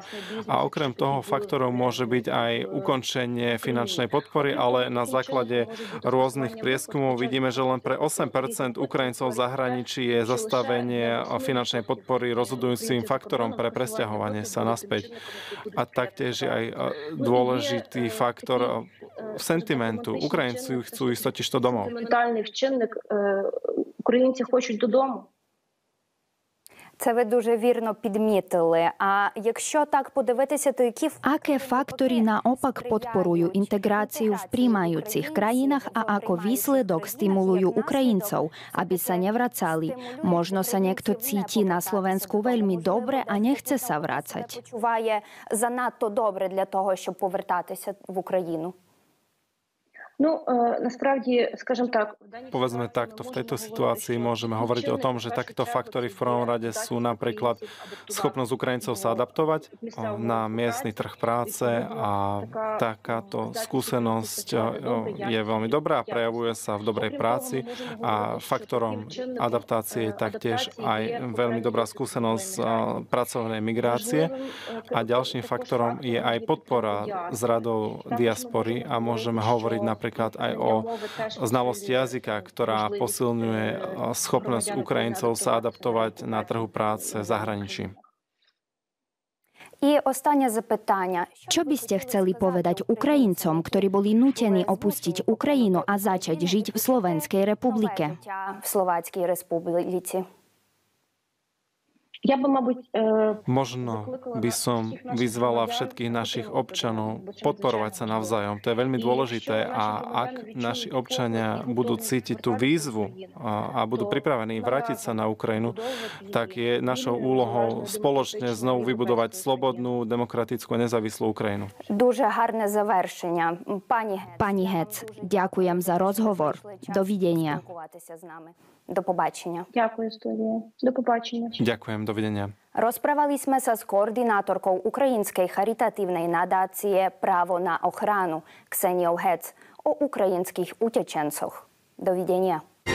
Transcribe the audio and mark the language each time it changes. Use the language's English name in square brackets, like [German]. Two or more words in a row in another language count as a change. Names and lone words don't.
[Slovak] A okrem toho faktorov môže byť aj ukončenie finančnej podpory, ale na základe rôznych prieskumov vidíme, že len pre 8% Ukrajincov v zahraničí je zastavenie finančnej podpory rozhodujúcim faktorom pre presťahovanie sa naspäť. A taktiež je aj dôležitý faktor sentimentu. Ukrajinci chcú ísť totižto domov. [Ukrainian] Ментальний вчинник. Українці хочуть додому. Це ви дуже вірно підмітили. А якщо так подивитися, то які [Slovak] Aké faktory naopak podporujú integráciu v príjmajúcich krajinách a ako výsledok stimulujú Ukrajincov, aby sa nevracali? Možno sa niekto cíti na Slovensku veľmi dobre a nechce sa vrácať. [Ukrainian] почуває занадто добре для того, щоб повертатися в Україну? Ну, насправді, скажімо так, [Slovak] Povedzme takto, v tejto situácii môžeme hovoriť o tom, že takéto faktory v prvom rade sú napríklad schopnosť Ukrajincov sa adaptovať na miestny trh práce a takáto skúsenosť je veľmi dobrá, prejavuje sa v dobrej práci a faktorom adaptácie je taktiež aj veľmi dobrá skúsenosť pracovnej migrácie a ďalším faktorom je aj podpora z radou diaspory a môžeme hovoriť napríklad aj o znalosti jazyka, ktorá posilňuje schopnosť Ukrajincov sa adaptovať na trhu práce v zahraničí. [Ukrainian] І останнє запитання. [Slovak] Čo by ste chceli povedať Ukrajincom, ktorí boli nútení opustiť Ukrajinu a začať žiť v Slovenskej republike? [Ukrainian] В Словацькій Республіці. Я би, мабуть, [Slovak] Možno by som vyzvala všetkých našich občanov podporovať sa navzájom. To je veľmi dôležité a ak naši občania budú cítiť tú výzvu a budú pripravení vrátiť sa na Ukrajinu, tak je našou úlohou spoločne znovu vybudovať slobodnú, demokratickú a nezávislú Ukrajinu. [Ukrainian] Дуже гарне завершення. [Slovak] Pani Hec, ďakujem za rozhovor. Dovidenia. [Ukrainian] Спілкуватися з нами. До побачення. дякую, студія. До побачення. [Slovak] Ďakujem, dovidenia. Rozprávali sme sa s koordinátorkou Ukrajinskej charitatívnej nadácie Právo na ochranu Kseniou Hec o ukrajinských utečencoch. Dovidenia.